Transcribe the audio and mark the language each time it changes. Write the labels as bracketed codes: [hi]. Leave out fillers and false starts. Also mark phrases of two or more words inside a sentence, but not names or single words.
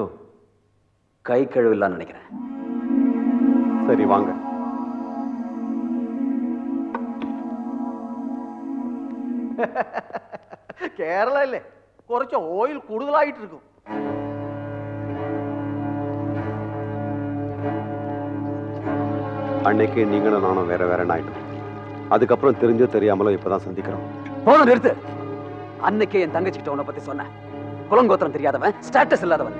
[ta] கை கழுவில்லான்னு நினைக்கிறேன். சரி வாங்க. [ml] കേരള അല്ലേ, കുറച്ച് ഓയിൽ കൂടുതലായിട്ടിരിക്കും. [ta] அன்னைக்கு நீங்களும் நானும் வேற வேற ஆயிட்டோம். அதுக்கப்புறம் தெரிஞ்சோ தெரியாமலோ இப்பதான் சந்திக்கிறோம். போதும், நிறுத்து. அன்னைக்கே என் தங்கச்சிக்கிட்ட உன்னை பத்தி சொன்னேன். குலங்கோத்திரம் தெரியாதவன், ஸ்டேட்டஸ் இல்லாதவன்.